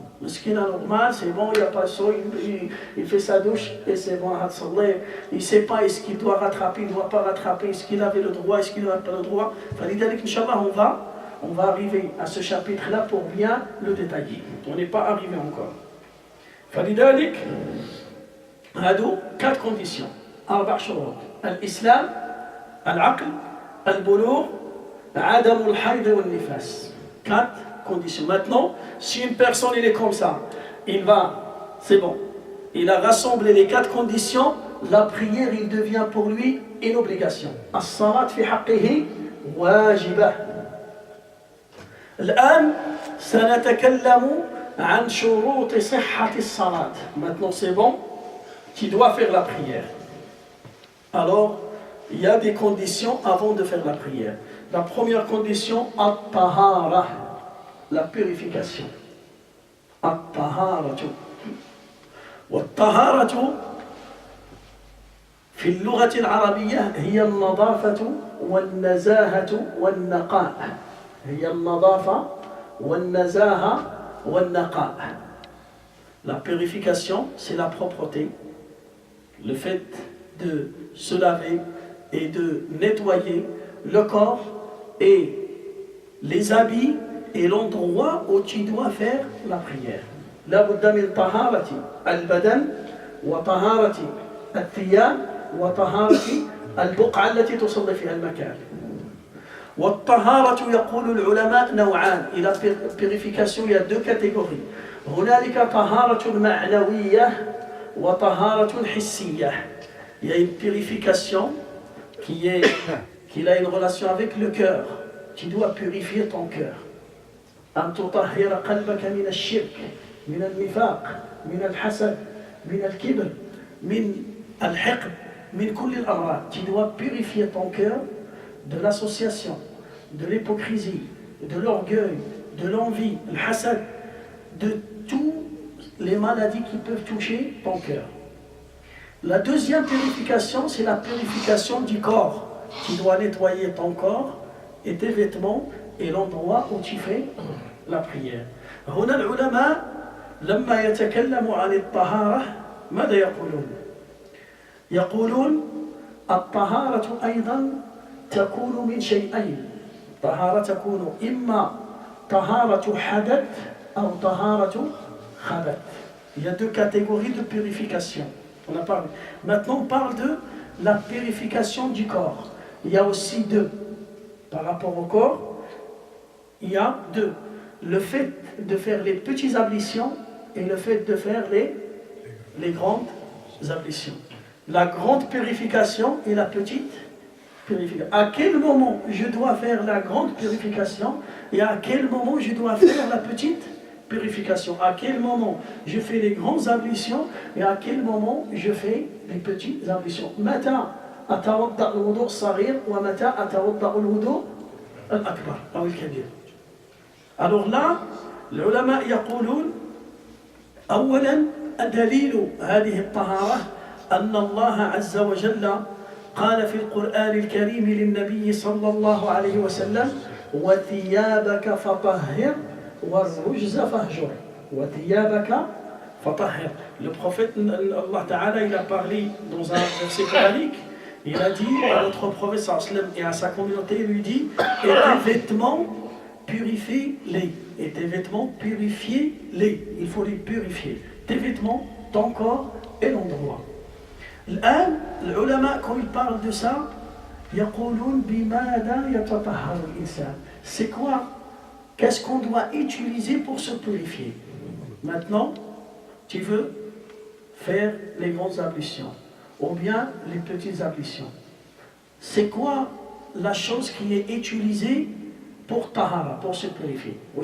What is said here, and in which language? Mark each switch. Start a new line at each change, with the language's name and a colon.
French: Ce qui est normal, c'est bon, il n'y a pas de sang, il fait sa douche et c'est bon, il ne sait pas est-ce qu'il doit rattraper, il ne doit pas rattraper, est-ce qu'il avait le droit, est-ce qu'il n'avait pas le droit. Inch'Allah, on va arriver à ce chapitre-là pour bien le détailler. On n'est pas arrivé encore.
Arabic: فلذلك هادو 4 conditions. 4 شروط. الإسلام، العقل، البلوغ، عدم الحيض والنفاس.
French: 4 conditions. Maintenant, si une personne il est comme ça, c'est bon, il a rassemblé les 4 conditions, la prière il devient pour lui une obligation.
Arabic: الصلاة في حقه واجبة. الآن سنتكلم عن شروط صحة الصلاة.
French: Maintenant c'est bon, tu dois faire la prière. Alors, il y a des conditions avant de faire la prière. La première condition, at-tahara, la purification.
Arabic: At-taharatu. Wat-taharatu في اللغة العربية هي النظافة والنزاهة والنقاء. هي النظافة والنزاهة والنقاء.
French: La purification, c'est la propreté, le fait de se laver et de nettoyer le corps et les habits et l'endroit où tu dois faire la prière.
Arabic: La budda min taharati al-badan wa taharati al-thiyab wa taharati al-buq'a allati tusalli fiha al-makan. والطهارة يقول العلماء نوعان.
French: إلى purification il y a 2 catégories.
Arabic: هنالك طهارة معنوية وطهارة حسية.
French: Il y a une purification qui a une relation avec le cœur. Tu dois purifier ton cœur.
Arabic: أن تطهر قلبك من الشرك من النفاق من الحسد من الكبر من الحقد من كل الأمراض.
French: Tu dois purifier ton cœur de l'association, de l'hypocrisie, de l'orgueil, de l'envie, le hasad, de toutes les maladies qui peuvent toucher ton cœur. La deuxième purification, c'est la purification du corps. Tu dois nettoyer ton corps et tes vêtements et l'endroit où tu fais la prière.
Arabic: هنا العلماء لما يتكلموا عن الطهارة ماذا يقولون؟ يقولون الطهارة أيضا تكون من شيئين. الطهارة تكون إما طهارة حدث أو طهارة خبث.
French: Il y a deux catégories de purification. On a parlé. Maintenant, on parle de la purification du corps. Il y a aussi deux. Par rapport au corps, il y a deux. Le fait de faire les petites ablutions et le fait de faire les grandes ablutions. La grande purification et la petite purification. À quel moment je dois faire la grande purification et à quel moment je dois faire la petite purification? À quel moment je fais les grandes ablutions et à quel moment je fais les petites ablutions?
Arabic: متى أتوضأ الوضوء الصغير ومتى أتوضأ الوضوء الأكبر أو الكبير.
French: Alors là,
Arabic: العلماء يقولون أولا دليل هذه الطهارة أن الله عز وجل قال في القرآن الكريم للنبي صلى الله عليه وسلم وثيابك فطهر والرجز فاهجر وثيابك فطهر.
French: Le prophète Allah Ta'ala, il a parlé dans un verset coranique, il a dit à notre prophète sallam et à sa communauté, il lui dit et tes vêtements purifie-les, et tes vêtements purifiez-les, il faut les purifier, tes vêtements, ton corps et l'endroit.
Arabic: الآن العلماء
French: quand ils parlent de ça
Arabic: يقولون بماذا يتطهر الإنسان.
French: C'est quoi? Qu'est-ce qu'on doit utiliser pour se purifier? Maintenant, tu veux faire les grandes ablutions ou bien les petites ablutions. C'est quoi la chose qui est utilisée pour tahara, pour se purifier?